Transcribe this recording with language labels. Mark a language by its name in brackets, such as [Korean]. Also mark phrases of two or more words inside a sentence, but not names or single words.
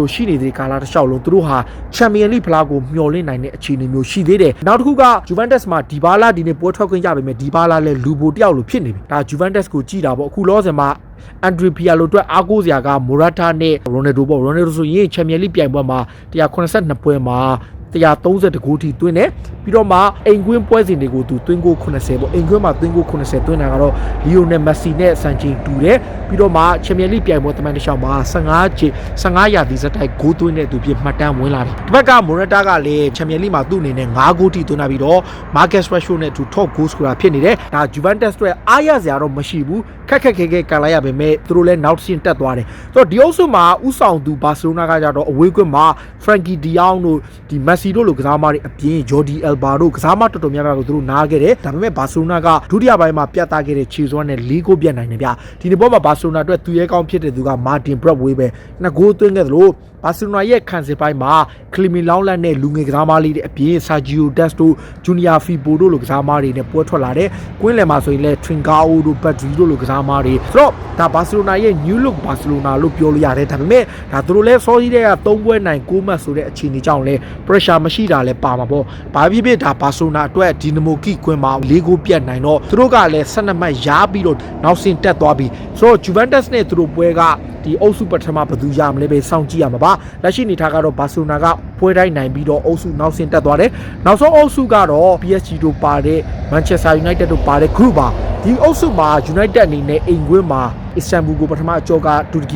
[Burmese] ရှိနေတဲ့ကာလတစ်လျှောက်လုံးသူတို့ဟာ Champions League ဖလားကိုမျှော်လင့်နိုင်တဲ့အခြေအနေမျိုးရှိသေးတယ်နောက်တစ်ခုက Juventus မှာဒီဘာလာဒီနေ့ပွဲထွက်ခွင့်ရပေမဲ့ဒီဘာလာလည်းလူပိုတယောက်လိုဖြစ်နေပြီဒါ Juventus ကိုကြည်တာပေါ့အခုလောဆယ်မှာAndrea Pirlo အတွက်အားကိုးစရာက Morata နဲ့ Ronaldo ပေါ့ Ronaldo ဆိုရင် Champions League ပြိုင်ပွဲမှာ182ပွဲမှာ130ဂိုးထိသွင်းတယ်ပြီးတော့မှအိမ်ကွင်းပွဲစဉ်တွေကိုသူသွင်းဂိုး80ပေါ့အိမ်ကွင်းမှာသွင်းဂိုး80သွင်းတာကတော့ Lionel Messi နဲ့စံချိန်တူတယ်ပြီးတော့မှ Champions League ပြိုင်ပွဲတမန်တစ်လျှောက်မှာ 15ရာသီဇက်တိုက်ဂိုးသွင်းတဲ့သူဖြစ်မှတ်တမ်းဝင်လာတယ်ဒီဘက်က Morata ကလည်း Champions League မှာသူ့အနေနဲ့5ဂိုးထိသွင်းလာပြီးတော့ Marcus Rashford နဲ့သူ [English] top goal scorer [Burmese] ဖြစ်နေတယ်ဒါ Juventus အတွက်အားရစရာတော့မရှိ ဘူးခက်ခဲကန်လိုက်ရပေမဲ့သူတို့လည်းနောက်တစ်ဆင့်တက်သွားတယ်ဆိုတော့ဒီအုပ်စုမှာဥဆောင်သူ Barcelona ကကြတော့အဝေးကွင်းမှာ Frankie de Jong တို့ဒီ Messi တို့လိုကစား သမားတွေအပြင် Jordi Alba တို့ကစားသမားတော်တော်များများကိုသူတို့နားခဲ့တယ်ဒါပေမဲ့ Barcelona ကဒုတိယပိုင်းမှာပြသခဲ့တဲ့ခြေစွမ်းနဲ့4ဂိုးပြတ်နိုင်တယ်ဗျဒီနေ့ပေါ်မှာ Barcelona အတွက်သူရဲကောင်းဖြစ်တဲ့သူက Martin Braithwaite ပဲ2ဂိုးသွင်းခဲ့သလိုဘာစီလိုနာရဲ့ခံစစ်ပိုင်းမှာကလီမီလောင်းလတ်နဲ့လူငယ်ကစားသမားလေးတွေအပြင်ဆာဂျီယိုဒက်စ်တို့ဂျူနီယာဖီဘိုတို့လိုကစားသမားတွေနဲ့ပွဲထွက်လာတဲ့ကွင်းလယ်မှာဆိုရင်လည်းထရင်ဂါအိုတို့ဘတ်ဒရီတို့လိုကစားသမားတွေဆိုတော့ဒါ ဘာစီလိုနာရဲ့ [English] new look [Burmese] ဘာစီလိုနာလို့ပြောလို့ရတယ်ဒါပေမဲ့ဒါသူတို့လည်းစောစီးတဲ့က3ပွဲနိုင်6မှတ်ဆိုတဲ့အခြေအနေကြောင့်လည်း pressure မရှိ တာလည်းပါမှာပေါ့ဘာဖြစ်ဖြစ်ဒါဘာစီလိုနာအတွက်ဒီနမိုကီကွင်းမှာ4ဂိုးပြတ်နိုင်တော့သူတို့ကလည်း12မှတ်ရပြီးတော့နောက်ဆင့်တက်သွားပြီဆိုတော့ Juventus နဲ့သူတို့ပွဲကဒီအုပ်စုပထမဘယ်သူရမလဲပဲစောင့်ကြည့်ရမှာပါလက်ရှိအနေထားကတော့ဘာစီလိုနာကပွဲတိုင်းနိုင်ပြီးတော့အုပ်စုနောက်ဆင့်တက်သွားတယ်နောက်ဆုံးအုပ်စုကတော့ PSG တို့ပါတဲ့ Manchester United တို့ပါတဲ့ group ပါဒီအုပ်စုမှာ United အနေနဲ့အိမ်ကွင်းမှာအစ္စတန်ဘူကိုပထမအကြောကတူရကီ